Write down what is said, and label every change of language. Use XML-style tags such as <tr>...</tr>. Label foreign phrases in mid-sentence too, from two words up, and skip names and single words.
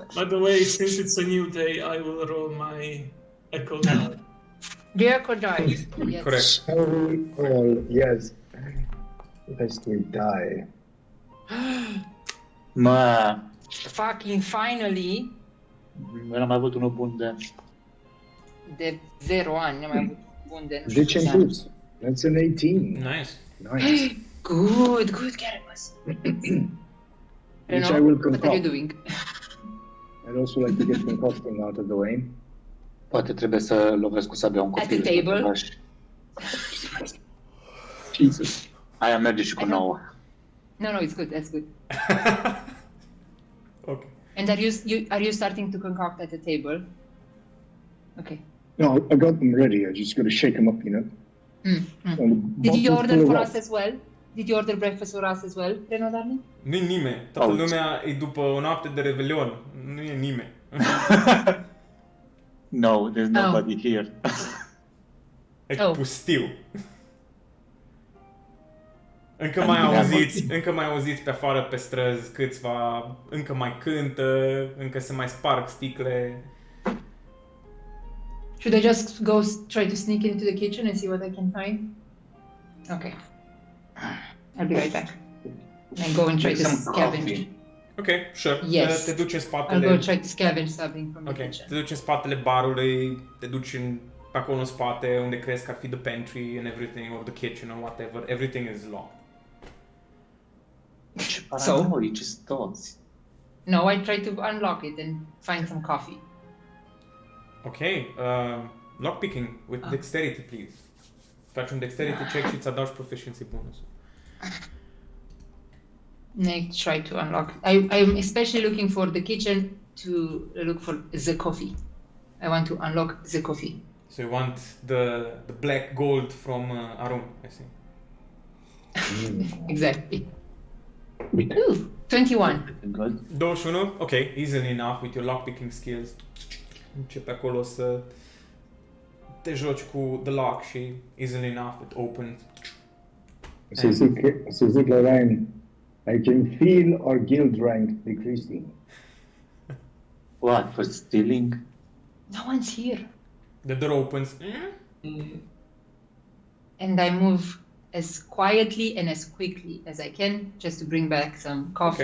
<en>By the way, since it's a new day, I will roll my echo die. The echo dies. Yes.</en> <ro>Corect.</ro> <en>Shall we all, yes. Lest we die.</en> <ro>Ma,</ro> <en>Fucking finally,</en> <ro>n-am avut unul bun de... de 0 ani, n-am mai avut bun de nu știu</ro> <en>Ditch</en> <ro>câți</ro> <en>and</en> <ro>ani.</ro> <en>boots. That's an 18. Nice. Nice. Good, Caramus. Which I will what are you concoct. doing? I'd also like to get concocting out of the way.</en> <ro>Poate trebuie să lovesc cu sabia un</ro> <en>At</en> <ro>copil.</ro> <en>the table? Jesus.</en> <ro>Aia merge și cu</ro> <en>I know. 9. No, it's good. That's good. Ok. And are you starting to concoct at the table? Okay. No, I got them ready. I just got to shake them up, you know. And Did you bottles order full of for what? us as well? Did you order breakfast for us as well, Reno darling?</en> <ro>Nu-i nimeni. Toată Auzi. lumea e după o noapte de Revelion. Nu e nimeni.</ro> <en>No, there's nobody here.</en> <ro>E</ro> <en>Oh.</en> <ro>pustiu. Încă mai auziți pe afară pe străzi câțiva, încă mai cântă, încă se mai sparg sticle.</ro> <en>Should I just go try to sneak into the kitchen and see what I can find? Okay. I'll be right back. And go and try to Some scavenge. coffee. Ok, sure. Yes.</en> <ro>Te duci în</ro> <en>I'll</en> <ro>spatele...</ro> <en>go try to scavenge something from the</en> <ro>Ok,</ro> <en>kitchen.</en> <ro>te duci în spatele barului, te duci pe acolo în spate unde crezi că ar fi</ro> <en>the pantry and everything, or the kitchen or whatever. Everything is locked.</en> <ro>Ce</ro> <en>So?</en> <ro>paranoici toți.</ro> <en>No, I try to unlock it and find some coffee. Ok, lockpicking with dexterity, please.</en> <ro>Faci un</ro> <en>dexterity check</en> <ro>și îți adaugi</ro> <en>proficiency bonus. I try to unlock. I'm especially looking for the kitchen to look for the coffee. I want to unlock the coffee. So you want the black gold from Arun, I see. Exactly. Ooh, 21. Good. 21? Ok, easily enough with your lockpicking skills.</en> <ro>Începe acolo să te joci cu</ro> <en>the lock</en> <ro>și</ro> <en>easily enough it opens. So Ziglaran, I can feel our guild rank decreasing. What, for stealing? No one's here. The door opens. And I move as quietly and as quickly as I can just to bring back some coffee,</en>